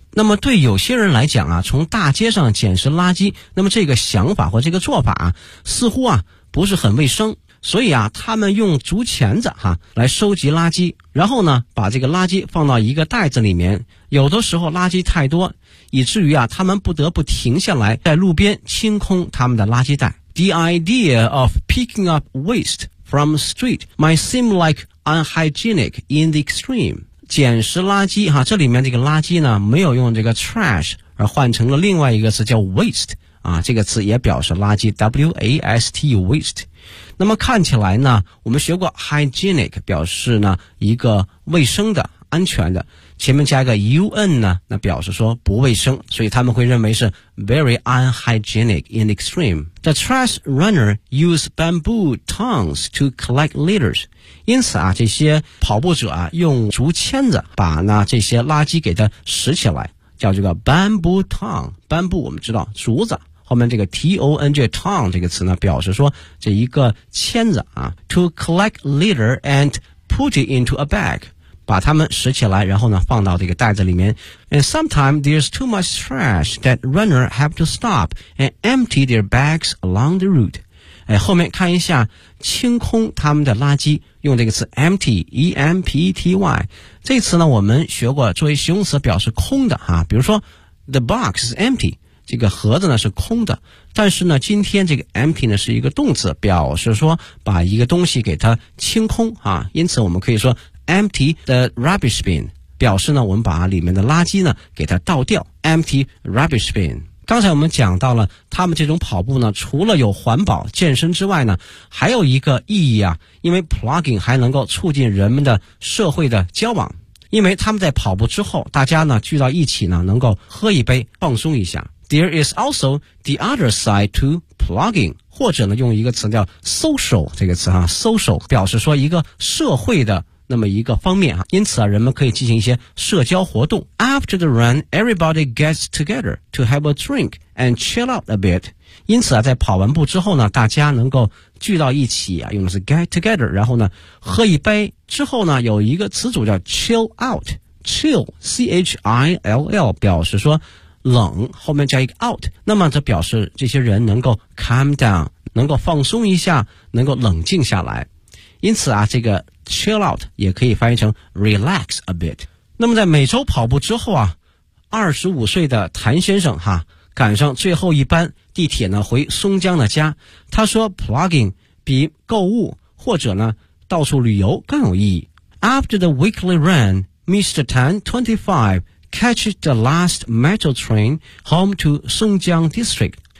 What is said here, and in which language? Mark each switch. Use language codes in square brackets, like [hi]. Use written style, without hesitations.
[zh] 那么对有些人来讲啊，从大街上捡拾垃圾，那么这个想法或这个做法啊似乎啊不是很卫生，所以啊他们用竹钳子啊来收集垃圾，然后呢把这个垃圾放到一个袋子里面，有的时候垃圾太多，以至于啊他们不得不停下来在路边清空他们的垃圾袋。 [en] The idea of picking up waste from street might seem like unhygienic in the extreme. [zh] 捡拾垃圾啊，这里面这个垃圾呢没有用这个 trash 而换成了另外一个词叫 waste 啊，这个词也表示垃圾 W-A-S-T-E waste。那么看起来呢，我们学过 hygienic 表示呢一个卫生的安全的，前面加一个 UN 呢，那表示说不卫生，所以他们会认为是 [en] very unhygienic in extreme. The trash runner use bamboo tongs to collect litters. [zh] 因此啊，这些跑步者啊，用竹签子把呢这些垃圾给它拾起来，叫这个 bamboo tong. Bamboo 我们知道竹子，后面这个 T-O-N-G tong 这个词呢，表示说这一个签子啊， [en] to collect litter and put it into a bag. [zh] 把它们拾起来，然后呢放到这个袋子里面。 [en] And sometimes there's too much trash that runner have to stop and empty their bags along the route. [zh] 哎，后面看一下清空他们的垃圾，用这个词 empty, E-M-P-T-Y。这词呢我们学过作为形容词表示空的啊，比如说 [en] the box is empty, [zh] 这个盒子呢是空的，但是呢今天这个 empty 呢是一个动词，表示说把一个东西给它清空啊，因此我们可以说 [en] Empty the rubbish bin, [zh] 表示呢我们把里面的垃圾呢给它倒掉。 [en] Empty rubbish bin. [zh] 刚才我们讲到了他们这种跑步呢除了有环保健身之外呢还有一个意义啊，因为 plugging 还能够促进人们的社会的交往。因为他们在跑步之后大家呢聚到一起呢能够喝一杯放松一下。 [en] There is also the other side to plugging. [zh] 或者呢用一个词叫 social, 这个词啊 ,social, 表示说一个社会的那么一个方面啊，因此啊人们可以进行一些社交活动。 [en] After the run, everybody gets together to have a drink and chill out a bit. [zh] 因此啊在跑完步之后呢大家能够聚到一起啊，用的是 [en] get together, [zh] 然后呢喝一杯之后呢有一个词组叫 [en] chill out, [zh] chill, C-H-I-L-L, 表示说冷，后面加一个 out, 那么这表示这些人能够 [en] calm down, [zh] 能够放松一下，能够冷静下来。因此啊这个chill out 也可以翻译成 [en] relax a bit。 [zh] 那么在每周跑步之后啊25岁的谭先生哈赶上最后一班地铁呢回松江的家，他说 plugging 比购物或者呢到处旅游更有意义。 [en] After the weekly run, Mr. Tan 25 catches the last metro train home to Songjiang district.